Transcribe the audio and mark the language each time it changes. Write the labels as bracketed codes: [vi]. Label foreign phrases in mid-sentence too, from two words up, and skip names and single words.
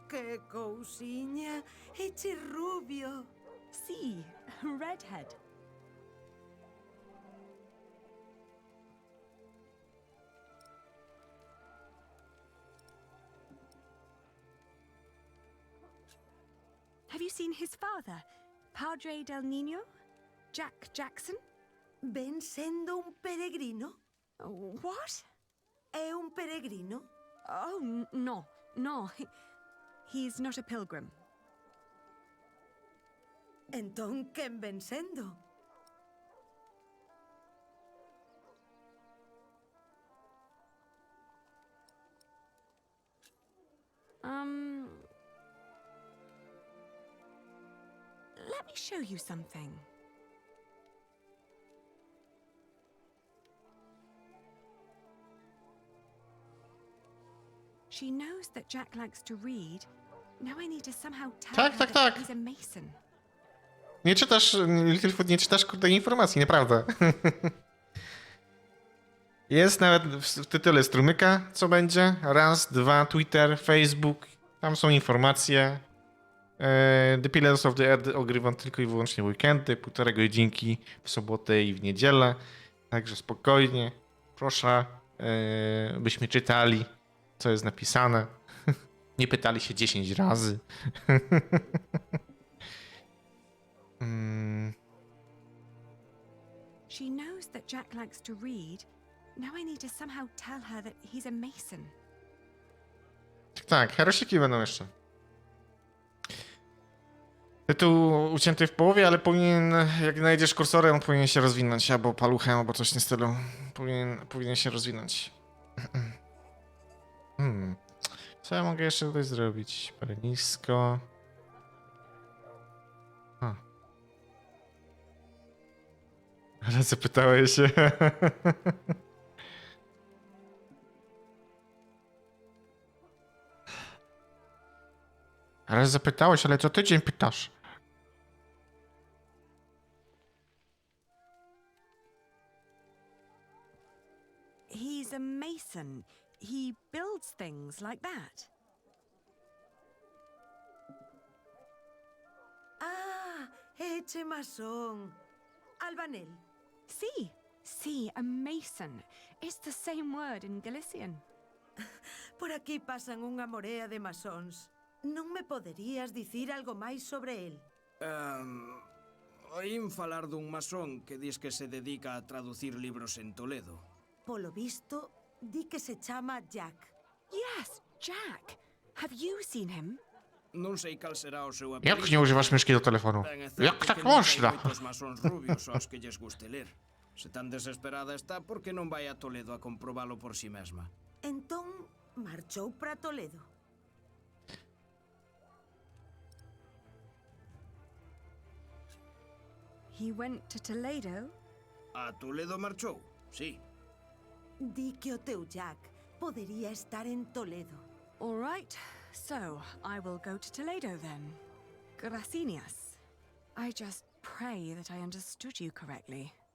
[gl] Que cousinha, eche rubio. [en] See, redhead. Have you seen his father, [es] Padre del Niño? [en] Jack Jackson? [gl] Ven sendo un peregrino? [en] What? [gl] É un peregrino? [en] Oh, no, no. He's not a pilgrim. [gl] Entón, quen ven sendo? [en] Let me show you something. She knows that Jack likes to read. Now I need to somehow tell [pl] Tak, [en] her [pl] tak, [en] that [pl] tak. [en] he's a mason. [pl] Nie czytasz, Littlefoot, nie czytasz kurde informacji, naprawdę. Jest nawet w tytule strumyka, co będzie. Raz, dwa, Twitter, Facebook. Tam są informacje. The Pillars of the Earth ogrywam tylko i wyłącznie w weekendy, 1,5 godzinki w sobotę i w niedzielę. Także spokojnie. Proszę, byśmy czytali, co jest napisane. Nie pytali się 10 razy. [en] She knows that Jack likes to read. Now I need to somehow tell her that he's a mason. [pl] Tak, herosiki będą jeszcze. Tytuł ucięty w połowie, ale powinien, jak znajdziesz kursorem, on powinien się rozwinąć, albo paluchem, albo coś w tym stylu. Powinien się rozwinąć. Co ja mogę jeszcze tutaj zrobić? Parę nisko. Ale zapytałeś się. Ale zapytałeś, ale co tydzień pytasz? [en] He's a mason. He builds things like that. [gl] Ah, eche masón. Albanel. [en] See, a mason. It's the same word in Galician. [gl] Por aquí pasan unha morea de masóns. Non me poderías dicir algo máis sobre el? Oín falar dun masón que dis que se dedica a traducir libros en Toledo. Polo visto, di que se chama Jack. [en] Yes, Jack. Have you seen him? [gl] Non sei cal será o seu apelido. [pl] Jak nie używasz myszki do telefonu? [gl] Ben é certo [pl] Jak tak [gl] que non hai [pl] można? [gl] moitos masóns rubios aos que lles guste ler. Se tan desesperada está, por que non vai a Toledo a comprobalo por si mesma? Entón, marchou para Toledo. [en] He went to Toledo. [gl] A Toledo marchou, sí. Di que o teu Jack podería estar en Toledo. [en] All right, so I will go to Toledo then. Gracias. I just pray that I understood you correctly.